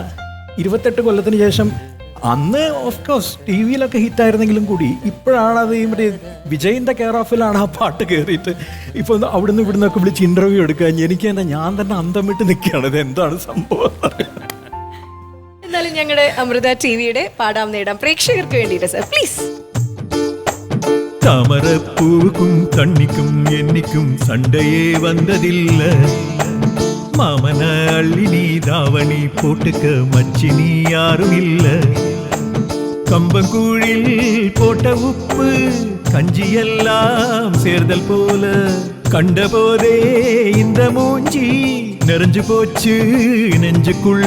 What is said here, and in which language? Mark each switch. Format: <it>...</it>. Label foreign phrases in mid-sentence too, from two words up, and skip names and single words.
<ml>28 കൊല്ലത്തിന് ശേഷം അന്ന്</ml> <en>of course</en> <ml>ടി വിയിലൊക്കെ ഹിറ്റായിരുന്നെങ്കിലും കൂടി ഇപ്പോഴാണ് അത് മറ്റേ വിജയിൻ്റെ കെയർ ഓഫിലാണ് ആ പാട്ട് കയറിയിട്ട് ഇപ്പോൾ അവിടുന്ന് ഇവിടുന്നൊക്കെ വിളിച്ച് ഇൻ്റർവ്യൂ എടുക്കാൻ എനിക്ക് തന്നെ ഞാൻ തന്നെ അന്തം വിട്ട് നിൽക്കുകയാണ്. ഇത് എന്താണ് സംഭവം? എന്നാലും ഞങ്ങളുടെ അമൃത ടിവിയുടെ പാടാം നേടാം പ്രേക്ഷകർക്ക് വേണ്ടിയിട്ട്</ml> <en>sir please.</en> <ta>தாமரப்பூவுக்கும் தண்ணிக்கும் என்னைக்கும் சண்டையே வந்ததில்ல. மாமன அள்ளி நீ தாவணி போட்டுக்க மச்சி நீ யாரும் இல்ல. கம்பங்கூழில் போட்ட உப்பு கஞ்சி எல்லாம் சேர்தல் போல கண்ட போதே இந்த மூஞ்சி நிறைஞ்சு போச்சு நெஞ்சுக்குள்ள.</ta>